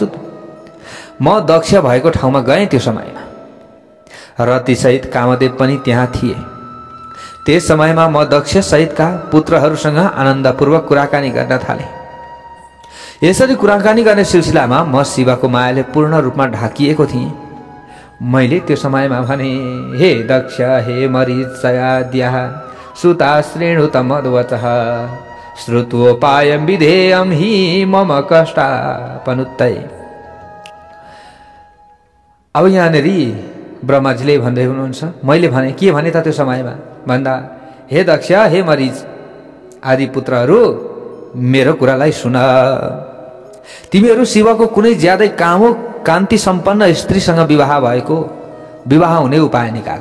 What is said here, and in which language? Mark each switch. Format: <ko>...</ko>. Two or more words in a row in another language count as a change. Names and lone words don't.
<ne>म दक्ष भएको ठाउँमा गएँ त्यो समयमा, रतिसहित कामदेव पनि त्यहाँ थिए। त्यस समयमा म दक्ष सहितका पुत्रहरूसँग आनन्दपूर्वक कुराकानी गर्न थालेँ। यसरी कुराकानी गर्ने सिलसिलामा म शिवको मायाले पूर्ण रूपमा ढाकिएको थिएँ। मैले त्यो समयमा भने,</ne> <sa>हे दक्ष, हे मरीचयाद्यः सुता श्रेणुत मद्वचः श्रुत्वोपायं विधेयं हि मम कष्टापनुत्तै।</sa> <ne>अब यहाँनिर ब्रह्माजीले भन्दै हुनुहुन्छ, मैले भने के भने त त्यो समयमा भन्दा, हे दक्ष, हे मरीच आदि पुत्रहरू, मेरो कुरालाई सुन। तिमीहरू शिवको कुनै ज्यादै कामुक कान्ति सम्पन्न स्त्रीसँग विवाह हुने उपाय निकाल।</ne>